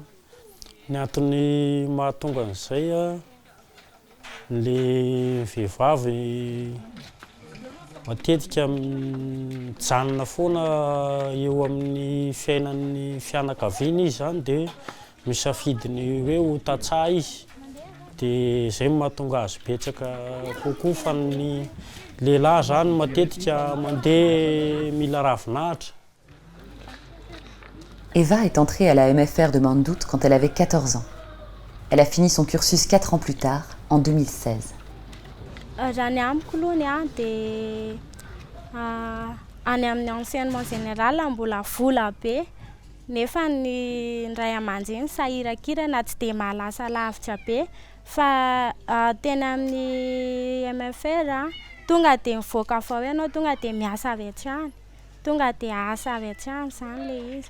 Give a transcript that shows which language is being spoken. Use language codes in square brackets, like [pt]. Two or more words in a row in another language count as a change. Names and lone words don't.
[mg] Ny antony mahatonga an'izay a, le vehivavy matetika mijanona foana eo amin'ny fiainan'ny fianakaviana izy zany dia misafidiny hoe ho tantsaha izy, dia izay mahatonga azy betsaka kokoa fa ny lehilahy zany matetika mandeha mila ravinahitra. [fr] Eva est entrée à la MFR de Mandoute quand elle avait 14 ans. Elle a fini son cursus 4 ans plus tard, en 2016. [mg] Raha ny amiko lohany a dia any amin'ny [fr] enseignement général [mg] mbola vola be nefa ny ray aman-dreny sahirakirana tsy dia mahalasa lavitra be fa teny amin'ny MFR tonga dia mivoaka fao ianao tonga dia miasa avy hatrany, tonga dia asa avy hatrany zany le izy.